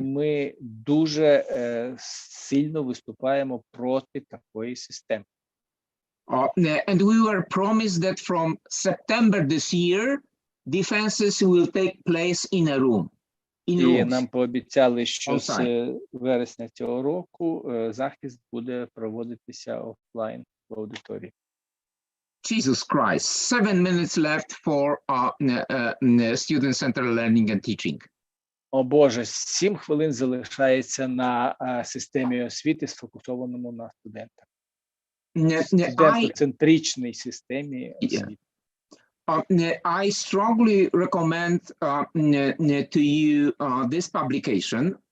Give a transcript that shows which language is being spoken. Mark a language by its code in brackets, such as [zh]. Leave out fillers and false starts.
[uk] ми дуже сильно виступаємо проти такої системи. [en] And we were promised that from September this year, defenses will take place in a room. [uk] І нам пообіцяли, що з вересня цього року захист буде проводитися офлайн в аудиторії. [en] Jesus Christ, 7 minutes left for student-centered learning and teaching. [uk] О Боже, 7 хвилин залишається на системі освіти, сфокусованому на студентах. Студентоцентричній системі освіти. [en] I strongly recommend to you this publication.